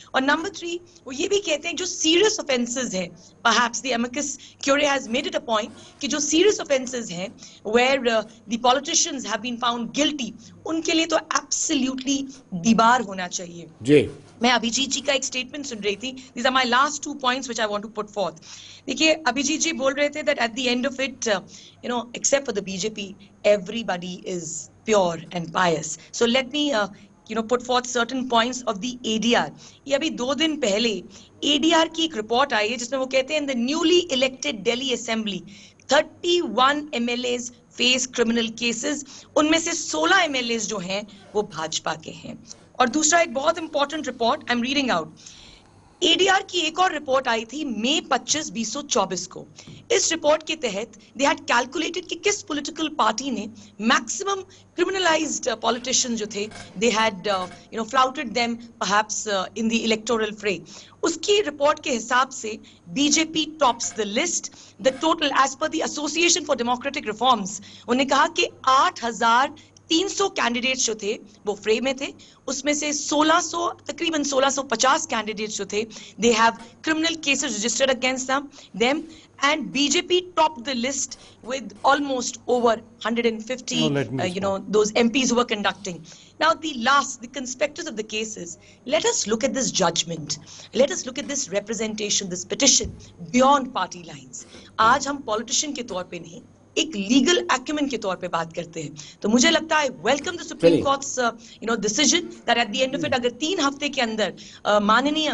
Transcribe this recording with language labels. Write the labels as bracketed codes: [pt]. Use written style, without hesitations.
[hi] और नंबर 3, वो ये भी कहते हैं जो सीरियस ऑफेंसेस हैं, [en] perhaps the amicus curiae has made it a point [hi] कि जो सीरियस ऑफेंसेस हैं [en] where the politicians have been found guilty, [hi] उनके लिए तो एब्सोल्युटली दीवार होना चाहिए जी। मैं अभिजीत जी का एक स्टेटमेंट सुन रही थी, [en] These are my last 2 points which I want to put forth. [hi] देखिए अभिजीत जी बोल रहे थे [en] That at the end of it you know except for the BJP everybody is pure and pious. So let me you know put forth certain points of the ADR। [hi] ये अभी 2 दिन पहले ADR की एक रिपोर्ट आई है जिसमें वो कहते हैं [en] in the newly elected Delhi assembly 31 MLAs face criminal cases, [hi] उनमें से 16 MLAs जो हैं वो भाजपा के हैं। और दूसरा एक बहुत important report [en] I am reading out, [hi] ADR की एक और रिपोर्ट आई थी मई 25, 2024 को। इस रिपोर्ट के तहत [en] they had calculated [hi] कि किस पॉलिटिकल पार्टी ने मैक्सिमम क्रिमिनलाइज्ड पॉलिटिशियन जो थे [en] They had you know flouted them perhaps in the electoral fray. [hi] उसकी रिपोर्ट के हिसाब से BJP tops the list. [en] the total as per the association for democratic reforms, [hi] उन्होंने कहा कि 8,300 कैंडिडेट्स जो थे [en] वो फ्रे में थे, उसमें से 1600 तकरीबन 1650 कैंडिडेट्स जो थे they have criminal cases registered against them and BJP topped the list with almost over 150 you know those MPs who were conducting. Now the conspicuous of the cases, let us look at this judgment, let us look at this representation, this petition beyond party lines। [hi] आज हम politician के तौर पे नहीं, एक legal acumen के तौर पे बात करते हैं। तो मुझे लगता है [en] welcome the supreme court's you know decision that at the end of it [hi] अगर 3 हफ्ते के अंदर माननीय